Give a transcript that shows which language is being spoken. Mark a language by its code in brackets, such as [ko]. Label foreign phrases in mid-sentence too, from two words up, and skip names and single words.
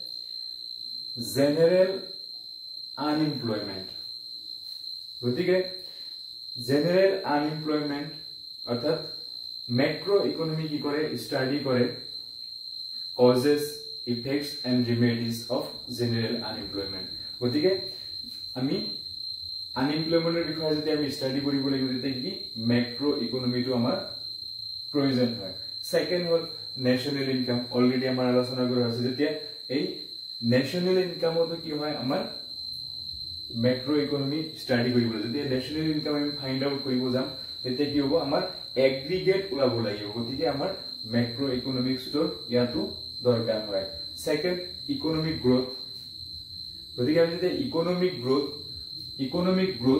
[en] general unemployment গতিকে general unemployment অৰ্থাৎ macro economy [as] কি কৰে ষ্টাডি কৰে [en] causes effects and remedies of general unemployment [as] গতিকে আমি আনএমপ্লয়মেন্টের বিষয়ে যদি আমি স্টাডি কৰিব লাগিব তেতিয়া কি [en] macro economy [as] আমাৰ প্ৰয়োজন হয় সেকেন্ড হল [en] national income already [as] আমাৰ আলোচনা কৰা হৈছে যেতিয়া এই [en] national income [as] কি হয় আমাৰ [en] macro economy study [as] কৰিব যদি [en] national income [as] আমি [en] find out [as] কৰিব যাম তেতিয়া কি হ'ব আমাৰ এগ্ৰিগেট ওলাব লাগিব গতিকে আমাৰ [en] macro economics [as] ইয়াতো দৰকাৰ হয় [en] second economic growth [as] গতিকে আমি যদি ইকোনমিক